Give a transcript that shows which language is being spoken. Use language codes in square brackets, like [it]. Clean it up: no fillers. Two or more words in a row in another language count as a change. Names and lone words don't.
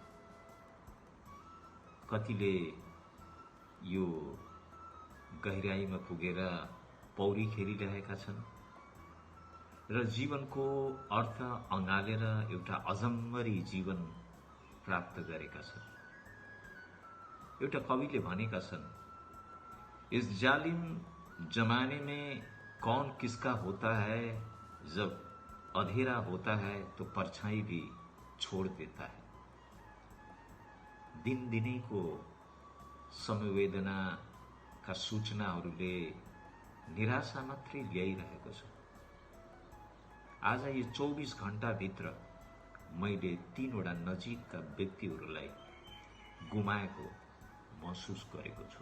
[ne] कतिले यो गहिराईमा पुगेर पौडी खेलिरहेका छन् र जीवनको अर्थ अँगालेर एउटा अजम्मरी जीवन प्राप्त गरेका छन्। एउटा कविले भनेका छन्, [hi] इस जालिम जमाने में कौन किसका होता है, जब अंधेरा होता है तो परछाई भी छोड़ देता है। [ne] दिनदिनैको संवेदनाका सूचनाहरूले निराशा मात्रै ल्याइरहेको छ। आज यो 24 घण्टाभित्र मैले 3वटा नजिकका व्यक्तिहरूलाई गुमाएको महसुस गरेको छु।